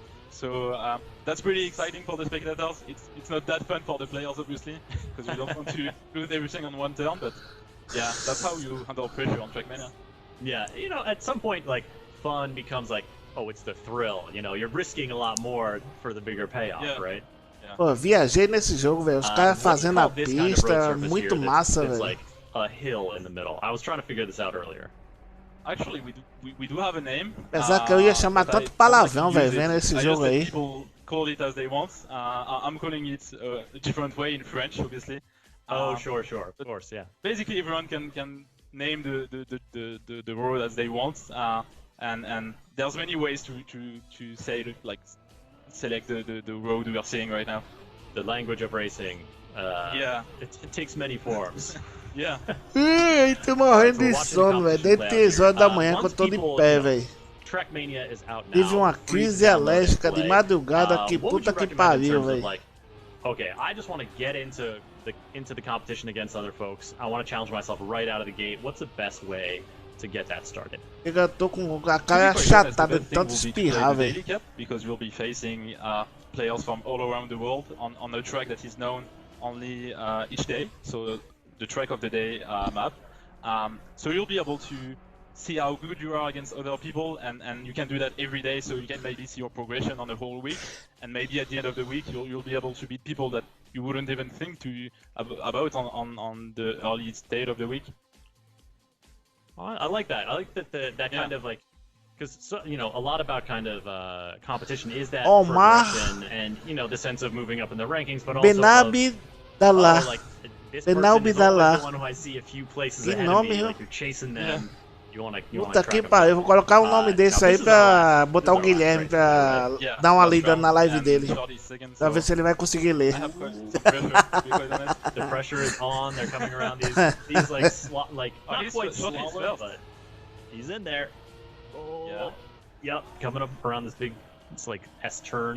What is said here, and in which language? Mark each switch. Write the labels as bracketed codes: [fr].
[en] So that's pretty exciting for the spectators. It's not that fun for the players, obviously, because we don't want to lose everything on one turn. But yeah, that's how you handle pressure on Trackmania. Yeah, you know, at some point, like, fun becomes like, oh, it's the thrill. You know, you're risking a lot more for the bigger payoff, right? Yeah. [pt] Pô, viajei nesse jogo, velho. Os caras fazendo a pista, muito massa, velho. [en] Like a hill in the middle. I was trying to figure this out earlier. Actually, we do have a name. [pt] Apesar que eu ia chamar tanto palavrão, velho, vendo esse jogo aí. [en] People call it as they want. I'm calling it a different way in French, obviously. Oh, sure, of course, yeah. Basically, everyone can name the road as they want, and there's many ways to say it, like select the road we are seeing right now. The language of racing. Yeah. It takes many forms. Yeah. [pt] Ih, tô morrendo de sono, velho. Desde 3 horas da manhã que eu tô de pé, velho. Tive uma crise alérgica de madrugada, que puta que pariu, velho. [en] Okay, I just want to get into the competition against other folks. I want to challenge myself right out of the gate. What's the best way to get that started? [pt] Eu tô com a cara achatada de tanto espirrar, velho. [en] Because we'll be facing players from all around the world on a track that is known only each day. So the track of the day map. So you'll be able to see how good you are against other people, and you can do that every day, so you can maybe see your progression on the whole week, and maybe at the end of the week you'll be able to beat people that you wouldn't even think about on the early state of the week. I like that. I like that kind of like, because you know, a lot about kind of competition is that progression and, you know, the sense of moving up in the rankings, but also Benabi da lá. Like this person is always the one who I see a few places ahead of me, like you're chasing them. [pt] Puta que pariu, vou colocar o nome desse aí pra botar o Guilherme pra dar uma lida na live dele. Pra ver se ele vai conseguir ler. [en] The pressure is on, they're coming around these like not quite smaller, but he's in there. Oh, yep, coming up around this big, it's like S turn.